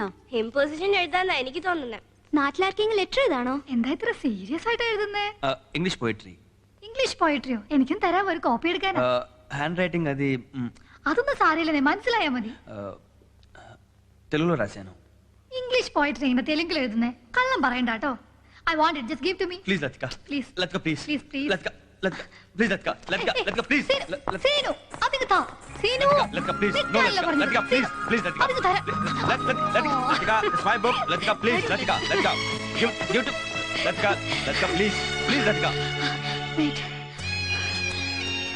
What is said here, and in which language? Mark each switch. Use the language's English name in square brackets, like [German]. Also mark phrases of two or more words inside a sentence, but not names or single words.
[Malayalam] ഇമ്പോസിഷൻ എഴുതാന്നാ എനിക്ക് തോന്നുന്നത്. നാട്ടിലാർക്കെങ്കിലും ലെറ്റർ എഴുതാണോ? എന്താ ഇത്ര സീരിയസ് ആയിട്ട് എഴുതുന്നേ? [English] English poetry. English poetry? [Malayalam] എനിക്കും തരാം, ഒരു കോപ്പി എടുക്കാനാ. [English] hand writing అది [Malayalam] അതൊന്നും സാരമില്ലെന്നേ, മനസ്സിലായാ മതി. [Telugu] తెలుగులో రాశాను. [English] English poetry [Malayalam] ഇങ്ങനെ തെലുങ്കിൽ എഴുതുന്നേ? കള്ളം പറയണ്ട കേട്ടോ. [English] I want it, just give to me. ప్లీజ్ లతిక. Please. లతిక ప్లీజ్. Please, please. లతిక లతిక ప్లీజ్ లతిక. లతిక లతిక ప్లీజ్. [Malayalam] സീനു, അതിങ്ങ് താ. സീനു, [English] లతిక ప్లీజ్. నో [Malayalam] നിൽക്കാനല്ലേ പറഞ്ഞത്? [English] లతిక ప్లీజ్. ప్లీజ్ లతిక. [Malayalam] അതിങ്ങ് തരാം. [English] Latika it's my book. Latika please. Latika Latika give to Latika. లతిక ప్లీజ్. ప్లీజ్ లతిక. Wait.